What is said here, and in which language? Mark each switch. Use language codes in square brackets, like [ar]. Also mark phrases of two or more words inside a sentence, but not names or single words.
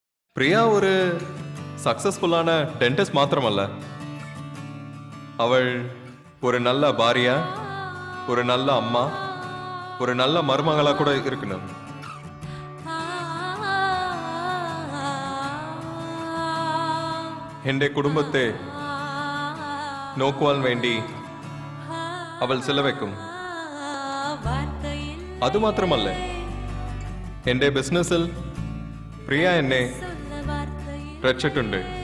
[ta] பிரியா ஒரு சக்சஸ்ஃபுல்லான டென்டிஸ்ட் மாத்திரமல்ல, அவள் ஒரு நல்ல பாரியா, ஒரு நல்ல அம்மா, ஒரு நல்ல மருமகளா கூட இருக்கணும். [ml] എന്റെ കുടുംബത്തെ നോക്കുവാൻ വേണ്ടി അവൾ ചിലവയ്ക്കും. അതുമാത്രമല്ല, എന്റെ ബിസിനസ്സിൽ പ്രിയ എന്നെ രക്ഷിച്ചിട്ടുണ്ട്.